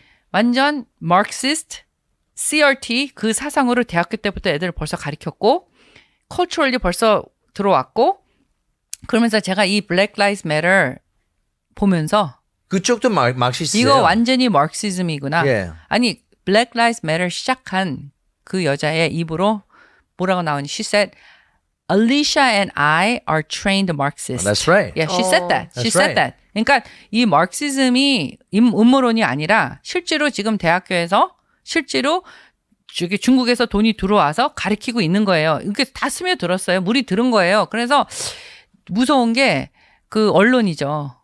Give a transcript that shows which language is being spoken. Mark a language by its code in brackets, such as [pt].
[ko] 완전 Marxist, CRT 그 사상으로 대학교 때부터 애들을 벌써 가르쳤고 culturally 벌써 들어왔고 그러면서 제가 이 Black Lives Matter 보면서 그쪽도 막시스예요. 이거 완전히 마르크시즘이구나. 예. 아니 Black Lives Matter 시작한 그 여자의 입으로 뭐라고 나오니? [en] She said, Alicia and I are trained Marxists. That's right. Yeah, she said that. She That's said that. [ko] 그러니까 이 마르크시즘이 음모론이 아니라 실제로 지금 대학교에서 실제로 저기 중국에서 돈이 들어와서 가르치고 있는 거예요. 이렇게 다 스며들었어요. 물이 들은 거예요. 그래서 무서운 게 그 언론이죠.